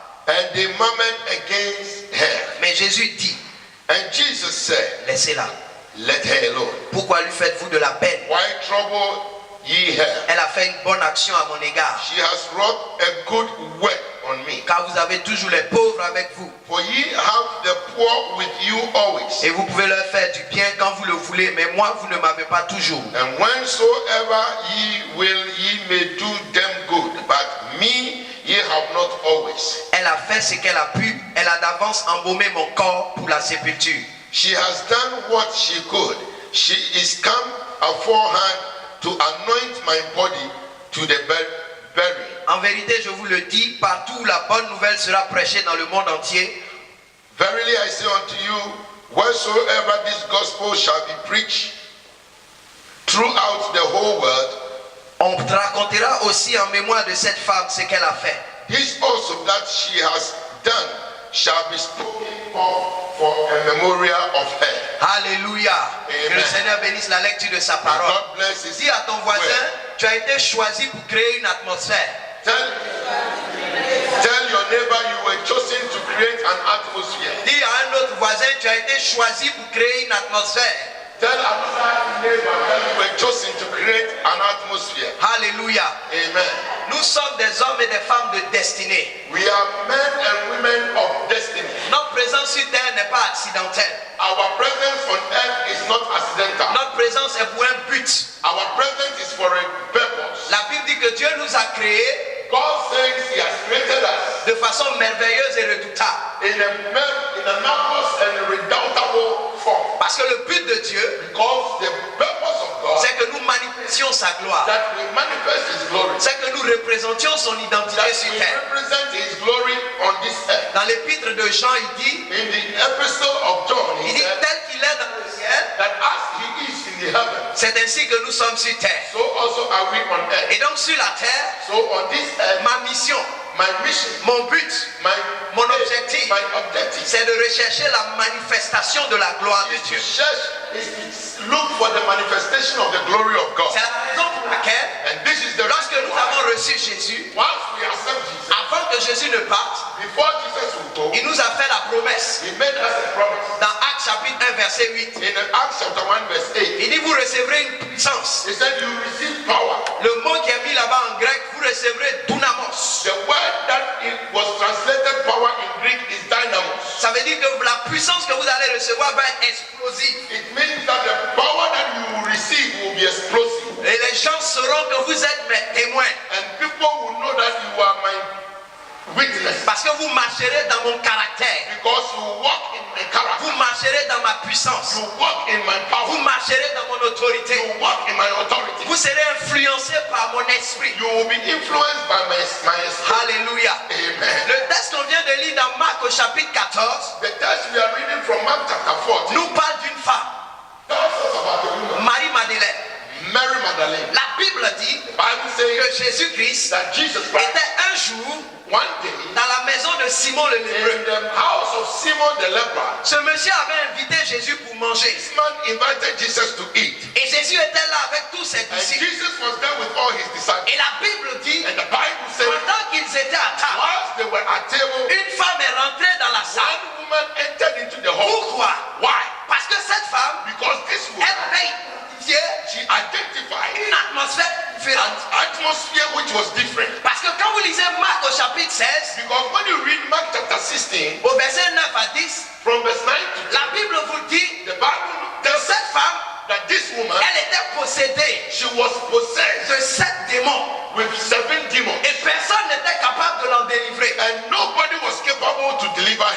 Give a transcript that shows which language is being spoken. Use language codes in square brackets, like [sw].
[en] And they murmured against her. [fr] Mais Jésus dit, [en] And Jesus said, [fr] laissez-la. [en] let her alone. [fr] Pourquoi lui faites-vous de la peine? [en] Why trouble ye her? [fr] Elle a fait une bonne action à mon égard. [en] She has wrought a good work on me. [fr] Car vous avez toujours les pauvres avec vous. [en] For ye have the poor with you always. [fr] Et vous pouvez leur faire du bien quand vous le voulez, mais moi, vous ne m'avez pas toujours. [en] And whensoever ye will, ye may do them good. But me ye have not always. [fr] Elle a fait ce qu'elle a pu. Elle a d'avance embaumé mon corps pour la sépulture. [en] She has done what she could. She is come aforehand to anoint my body to the burying. [fr] En vérité, je vous le dis, partout où la bonne nouvelle sera prêchée dans le monde entier, [en] Verily I say unto you, wheresoever this gospel shall be preached throughout the whole world, [fr] on racontera aussi en mémoire de cette femme ce qu'elle a fait. [en] this also that she has done shall be spoken of for a memorial of her. [fr] Alléluia. Que le Seigneur bénisse la lecture de sa [en] May [fr] parole. [en] God bless his [fr] Dis à ton voisin, [en] word. [fr] tu as été choisi pour créer une atmosphère. [en] Tell your neighbor you were chosen to create an atmosphere. [fr] Dis à un autre voisin, tu as été choisi pour créer une atmosphère. [en] Tell another neighbor that you were chosen to create an atmosphere. [fr] Alléluia. [en] Amen. [fr] Nous sommes des hommes et des femmes de destinée. [en] We are men and women of destiny. [fr] Notre présence sur terre n'est pas accidentelle. [en] Our presence on earth is not accidental. [fr] Notre présence est pour un but. [en] Our presence is for a purpose. [fr] La Bible dit que Dieu nous a créés [en] God says he has created us [fr] de façon merveilleuse et redoutable. [en] in a marvelous and redoubtable form. [fr] Parce que le but de Dieu, [en] Because the purpose of God [fr] c'est que nous manifestions sa gloire. [en] that we manifest his glory. [fr] C'est que nous représentions son identité [en] That [fr] sur [en] we [fr] terre. [en] represent his glory on this earth. [fr] Dans l'épître de Jean, il dit, [en] In the epistle of John, he [fr] il dit [en] said [fr] tel qu'il est dans le ciel, [en] that as he is in the heaven, [fr] c'est ainsi que nous sommes sur terre. [en] so also are we on earth. [fr] Et donc sur la terre, [en] So on this earth, [fr] ma mission, [en] my mission, [fr] mon but, mon objectif, [en] my objective [fr] c'est de rechercher la manifestation de la gloire de [en] is to [fr] Dieu. [en] search, is to look for the manifestation of the glory of God. [fr] C'est la raison pour laquelle, [en] And this is the [fr] lorsque [en] reason [fr] nous [en] why, [fr] avons reçu Jésus, [en] once we accept Jesus, [fr] avant que Jésus ne parte, [en] before Jesus will go, [fr] il nous a fait la promesse. [en] he made us a promise. [fr] Dans Actes chapitre 1 verset 8, [en] In Acts chapter 1 verse 8, [fr] il dit vous recevrez une puissance. [en] he said you receive power. [fr] Le mot qui est mis là-bas en grec, vous recevrez dunamos. [en] The word that it was translated power in Greek is dynamos. [fr] Ça veut dire que la puissance que vous allez recevoir va être explosive. [en] It means that the power that you will receive will be explosive. [fr] Et les gens sauront que vous êtes mes témoins. [en] And people will know that you are my witness. [fr] Parce que vous marcherez dans mon caractère. [en] Because you walk in my character. [fr] Vous marcherez dans ma puissance. [en] You walk in my [fr] Vous [en] power. [fr] marcherez dans mon autorité. [en] You walk in my authority. [fr] Vous serez influencé par mon esprit. [en] You will be influenced by my spirit. [fr] Alléluia. [en] Amen. [fr] Le texte qu'on vient de lire dans Marc au chapitre 14 [en] The text we are reading from Mark chapter 14 [fr] nous parle d'une femme, [en] tells us about a woman, [fr] Marie Madeleine. [en] Mary Magdalene. [fr] La Bible dit [en] The Bible [fr] que [en] says [fr] Jésus-Christ [en] that Jesus Christ [fr] était un jour [en] one day [fr] dans la maison de Simon le lépreux. [en] in the house of Simon the leper, [fr] Ce monsieur avait invité Jésus pour manger. [en] this man invited Jesus to eat. [fr] Et Jésus était là avec tous ses [en] And [fr] disciples. [en] Jesus was there with all his disciples. [fr] Et la Bible dit, [en] And the Bible says, [fr] pendant qu'ils étaient à table, [en] whilst they were at table, [fr] une femme est rentrée dans la salle. [en] one woman entered into the hall. [fr] Pourquoi? [en] Why? [fr] Parce que cette femme, [en] Because this [fr] elle [en] woman, [fr] avait identifié [en] she identified [fr] une atmosphère [en] an [fr] différente. [en] atmosphere which was different. [fr] Parce que quand vous lisez Marc au chapitre 16, [en] Because when you read Mark chapter 16, [fr] au verset 9 à 10, [en] from verse 9 to 10, [fr] la Bible vous dit [en] the Bible [fr] que [en] tells us [fr] cette femme, [en] that this woman, [fr] elle était possédée [en] she was possessed [fr] de 7 démons. [en] with 7 demons. [fr] Et personne n'était capable de l'en délivrer. [en] And nobody was capable to deliver her.